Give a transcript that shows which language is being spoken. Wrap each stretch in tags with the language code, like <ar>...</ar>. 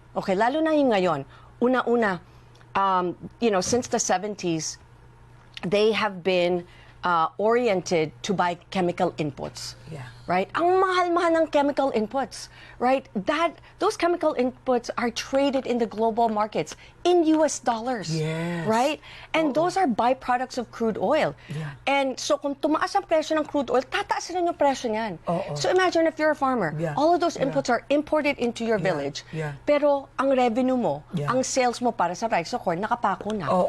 <en>Okay, lalo na yung ngayon. Una-una, you know, since the 70s, they have been oriented to buy chemical inputs. Right? Ang mahal-mahal ng chemical inputs, right? Those chemical inputs are traded in the global markets in US dollars. Right? And those are byproducts of crude oil.</en> <tl>And so kung tumaas ang presyo ng crude oil, tataas rin yung presyo niyan.</tl> <en>So imagine if you're a farmer, all of those inputs are imported into your village.</en> <tl>Pero ang revenue mo, ang sales mo para sa rice or corn, nakapako na.</tl>